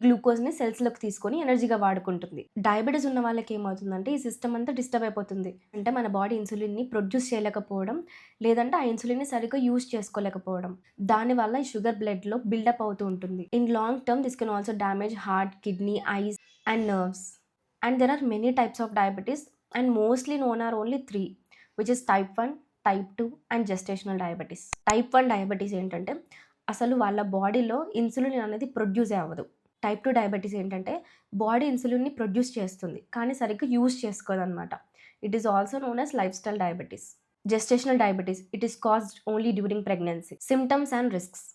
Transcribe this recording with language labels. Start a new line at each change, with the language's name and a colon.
Telugu: గ్లూకోజ్‌ని సెల్స్‌లోకి తీసుకొని ఎనర్జీగా వాడుకుంటుంది. డయాబెటిస్ ఉన్న వాళ్ళకి ఏమవుతుందంటే ఈ సిస్టమ్ అంతా డిస్టర్బ్ అయిపోతుంది. అంటే మన బాడీ ఇన్సులిన్‌ని ప్రొడ్యూస్ చేయలేకపోవడం, లేదంటే ఆ ఇన్సులిన్‌ని సరిగ్గా యూజ్ చేసుకోలేకపోవడం. దానివల్ల ఈ షుగర్ బ్లడ్‌లో బిల్డప్ అవుతూ ఉంటుంది.
English: In long term this can also damage heart, kidney, eyes and nerves. And there are many types of diabetes and mostly known are only 3, which is type 1, type 2 and gestational diabetes.
Telugu: Type 1 diabetes ఏంటంటే అసలు వాళ్ళ బాడీలో insulin అనేది ప్రొడ్యూసే అవ్వదు. Type 2 diabetes ఏంటంటే body ఇన్సులిన్‌ని produce చేస్తుంది. కానీ సరిగ్గా use చేసుకోదనమాట.
English: It is also known as lifestyle diabetes. Gestational diabetes it is caused only during pregnancy. Symptoms and risks.